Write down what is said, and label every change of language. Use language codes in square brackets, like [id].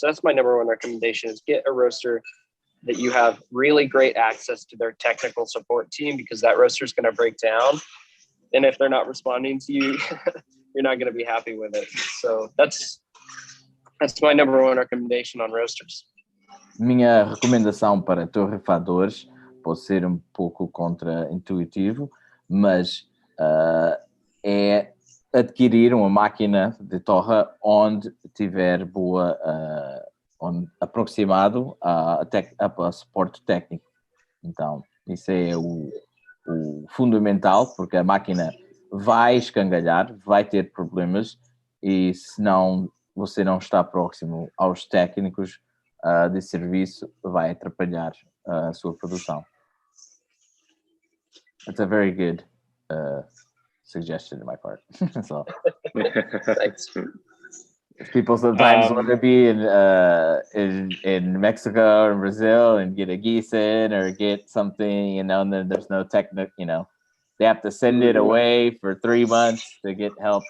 [en] So that's my number one recommendation, is get a roaster that you have really great access to their technical support team, because that roaster is going to break down. And if they're not responding to you, you're not going to be happy with it. So that's my number one recommendation on roasters. [pt] Minha recomendação para torrefadores pode ser um pouco contra-intuitivo, mas é adquirir uma máquina de torra onde tiver boa, aproximado a suporte técnico. Então, isso é o fundamental, porque a máquina vai escangalhar, vai ter problemas, e se não, você não está próximo aos técnicos de serviço, vai atrapalhar a sua produção. [en] That's a very good suggestion on my part. So, Thanks. people sometimes want to be in Mexico or Brazil and get a Gießen or get something, and then there's no technical, they have to send it away for 3 months to get help.